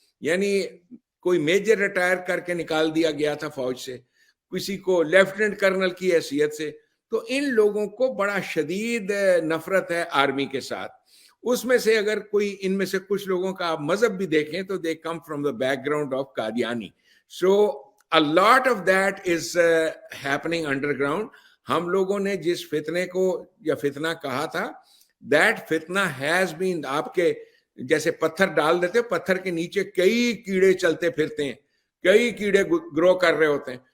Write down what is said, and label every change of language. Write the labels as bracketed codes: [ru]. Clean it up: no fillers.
[ur] یعنی کوئی major retire کر کے نکال دیا گیا تھا فوج سے, کسی کو لیفٹیننٹ کرنل کی حیثیت سے. تو ان لوگوں کو بڑا شدید نفرت ہے آرمی کے ساتھ. اس میں سے اگر کوئی ان میں سے کچھ لوگوں کا آپ مذہب بھی دیکھیں تو [en] they come from the background of [ur] Qadiani. [en] So a lot of that is happening underground. [ur] ہم لوگوں نے جس فتنے کو یا فتنہ کہا تھا, that فتنہ has been, آپ کے جیسے پتھر ڈال دیتے, پتھر کے نیچے کئی کیڑے چلتے پھرتے ہیں, کئی کیڑے گرو کر رہے ہوتے ہیں.